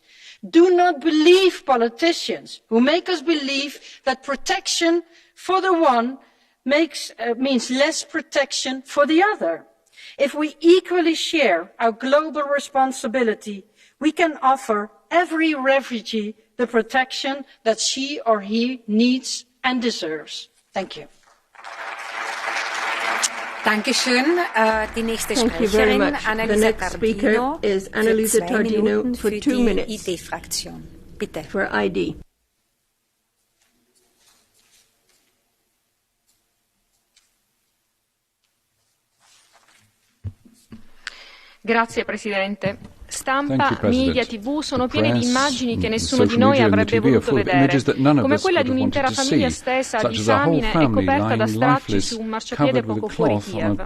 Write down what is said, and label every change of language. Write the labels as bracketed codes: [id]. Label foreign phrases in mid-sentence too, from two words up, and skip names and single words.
[en] Do not believe politicians who make us believe that protection for the one means less protection for the other. If we equally share our global responsibility, we can offer every refugee the protection that she or he needs and deserves. Thank you. [de] Dankeschön. Die nächste Sprecherin, Annalisa Tardino, für 2 Minuten für die ID-Fraktion. Bitte. [en] For ID. [it] Grazie Presidente. Stampa, media, TV sono pieni di immagini che nessuno di noi avrebbe voluto vedere, come quella di un'intera famiglia stesa a disamine e coperta da stracci su un marciapiede poco fuori Kiev.